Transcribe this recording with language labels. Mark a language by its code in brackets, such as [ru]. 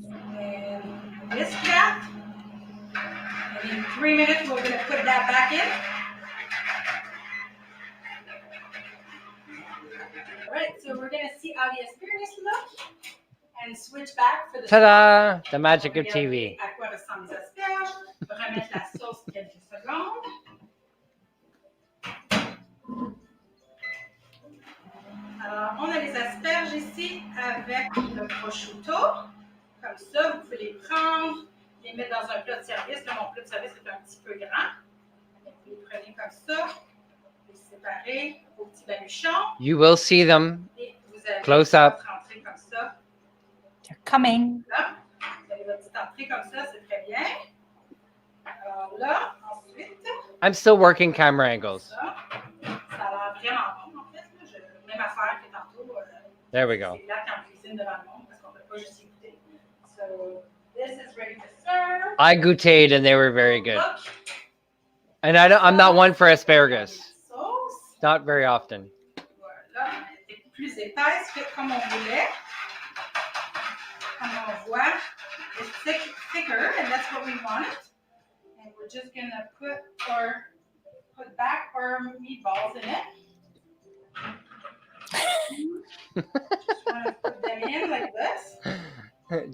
[en] And whisk that. And in 3 minutes, we're going to put that back in. All right, so we're going to see how the asparagus look and switch back for the Ta-da! The magic of TV. [fr] À quoi ressemblent les asperges. Remettre la sauce quelques secondes. Alors, on a les asperges ici avec le prosciutto. Comme ça, vous pouvez les prendre, les mettre dans un plat de service. Là, mon plat de service est un petit peu grand. Donc, vous les prenez comme ça, vous les séparez au petit baluchon. [en] You will see them [fr] Et vous allez [en] close up. [fr] rentrer comme ça. [en] They're coming. [fr] Là, vous avez votre petite entrée comme ça, c'est très bien. Alors là, ensuite, [en] I'm still working camera angles. [fr] ça a l'air vraiment bon, en fait. Même affaire que tantôt. [en] There we go. [fr] C'est là quand on cuisine devant le monde parce qu'on ne peut pas juste y goûter. [en] So, this is ready to serve. I goûted and they were very good. Look, And I'm not one for asparagus. sauce. Not very often. [fr] Voilà, elle est plus épaisse que comme on voulait. Comme on voit, [en] it's thicker, and that's what we want. And we're just gonna put back our meatballs in it. Just want to put them in like this.